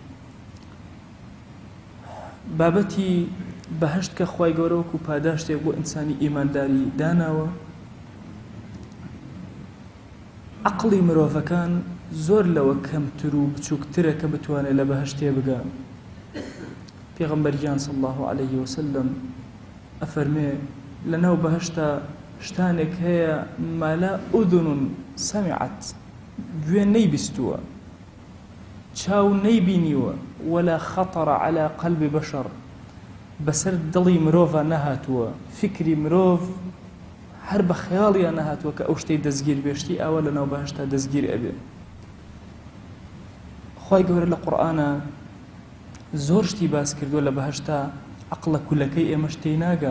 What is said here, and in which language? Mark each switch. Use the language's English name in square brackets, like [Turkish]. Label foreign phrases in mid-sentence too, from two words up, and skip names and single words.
[Central Kurdish] بابەتی بەهەشت کە خوای گەورە وەکو پاداشتێک بۆ ئینسانی ئیمانداری داناوە، عەقڵی مرۆڤەکان زۆر لەوە کەمتر و بچووکترە کە بتوانێت لە بەهەشت تێبگا. پێغەمبەرگیان [Arabic] صلی الله عليه وسلم [Central Kurdish] ئەفەرمێ لەناو بەهەشتا شتانێک هەیە [Arabic] ما لا ئوذن سەمعت، [Central Kurdish] گوێ نەیبیستووە، چاو نەیبینیوە، [Arabic] ولا خەطر على قلب بەشەر، [Central Kurdish] بەسەر دڵی مرۆڤە نەهاتووە، فکری مرۆڤ هەر بە خەیاڵیان نەهاتووە کە ئەو شتەی دەستگیر بێشتی ئاوە لەناو بەهەشتا دەستگیر ئەبێ. خوای گەورە لە قورئانە زۆر شتی باس کردووە لە بەهەشتا، عەقڵە کولەکەی ئێمەش تێی ناگا.